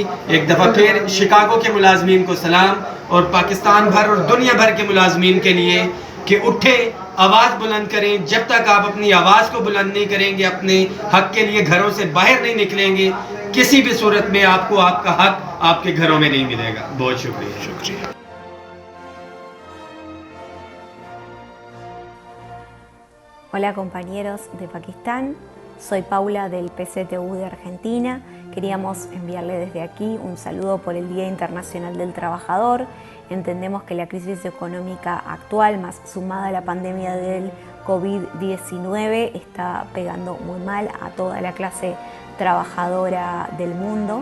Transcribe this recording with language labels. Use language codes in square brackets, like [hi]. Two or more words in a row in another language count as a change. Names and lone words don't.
[ur] ایک دفعہ پھر شکاگو کے ملازمین کو سلام، اور پاکستان بھر اور دنیا بھر کے ملازمین کے لیے کہ اٹھیں، آواز بلند کریں. جب تک آپ اپنی آواز کو بلند نہیں کریں گے، اپنے حق کے لیے گھروں سے باہر نہیں نکلیں گے، کسی بھی صورت میں آپ کو آپ کا حق آپ کے گھروں میں نہیں ملے گا. بہت شکریہ. [es] Hola compañeros de Pakistán, soy Paula del PCTU de Argentina. Queríamos enviarle desde aquí un saludo por el Día Internacional del Trabajador. Entendemos que la crisis económica actual, más sumada a la pandemia del COVID-19, está pegando muy mal a toda la clase trabajadora del mundo.